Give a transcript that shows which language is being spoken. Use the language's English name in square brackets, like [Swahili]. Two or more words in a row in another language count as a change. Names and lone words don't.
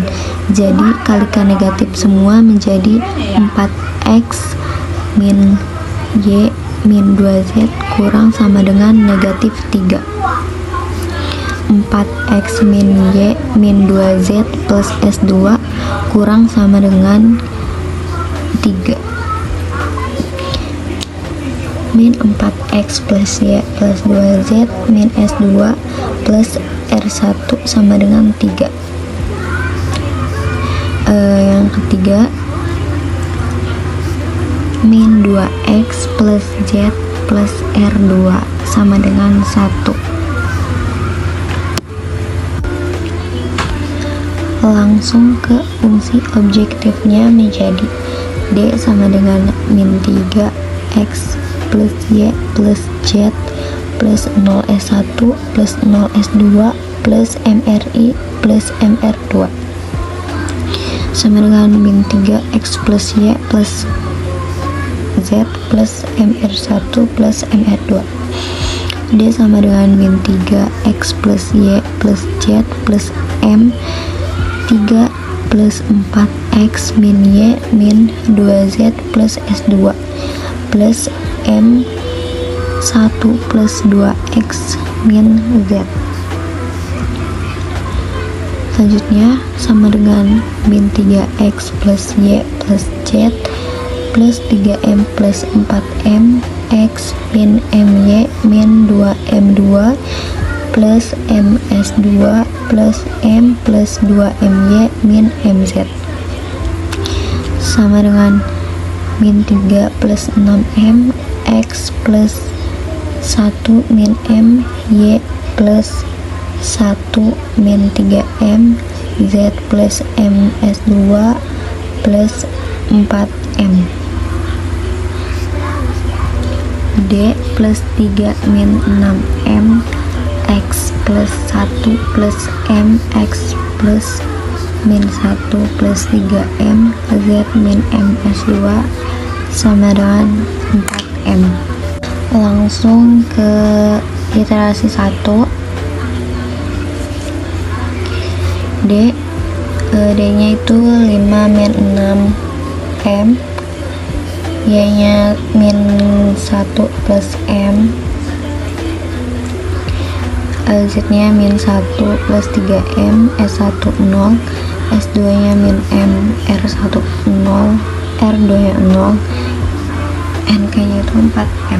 [Indonesian] Jadi, kalikan negatif semua menjadi 4x min y min 2z kurang sama dengan negatif 3. 4x min y min 2z plus s2 kurang sama dengan 3. Min 4x plus y plus 2z min s2 plus r1 sama dengan 3. Yang ketiga, min 2x plus z plus r2 sama dengan 1. Langsung ke fungsi objektifnya menjadi D sama dengan min 3x plus y plus z plus 0s1 plus 0s2 plus mri plus mr2 sama dengan min 3x plus y plus z plus mr1 plus mr2. D sama dengan min 3x plus y plus z plus m 3 plus 4x min y min 2z plus s2 plus m 1 plus 2x min z. Selanjutnya sama dengan min 3x plus y plus z plus 3m plus 4m x min my min 2m2 plus ms2 plus m plus 2my min mz sama dengan min 3 plus 6m x plus 1 min m y plus 1 min 3m z plus ms2 plus 4m. D plus 3 min 6m x plus 1 plus m x plus min 1 plus 3m z min ms2 sama dengan 4m. Langsung ke iterasi 1. D nya itu 5 min 6m, y nya min 1 plus m, z nya min 1 plus 3m, s1 0, s2 nya min m, r1 0, r2 nya 0, nk nya itu 4m.